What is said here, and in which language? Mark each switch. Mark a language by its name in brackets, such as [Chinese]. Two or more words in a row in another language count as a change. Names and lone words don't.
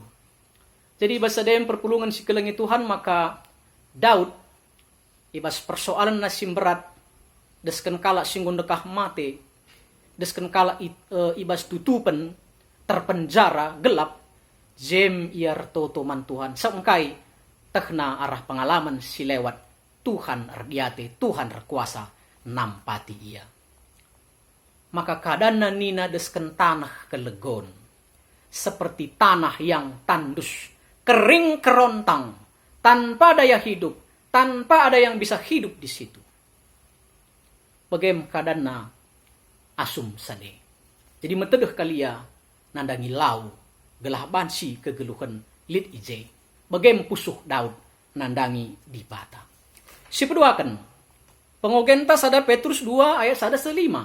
[Batak Karo] Jadi bahasa dem perpulungan si kelengi Tuhan maka Daud ibas persoalan nasim berat desken kala singgon dekah mate desken kala ibas tutupen terpenjara gelap jem iar toto man Tuhan sengkai tekna arah pengalaman si lewat Tuhan erdiate Tuhan rekuasa nampati ia. Maka kadana nina desken tanah kelegon [Indonesian] seperti tanah yang tandus kering kerontang tanpa daya hidup, tanpa ada yang bisa hidup di situ. [Batak Karo] Bagaimana kadana asum sade. Jadi metedeh kalia nandangi lau gelah bansi kegeluhan lit ije. Bagaimana pusuh Daud nandangi di bata. Si peduakan pengogenta sada Petrus 2 ayat sada 5.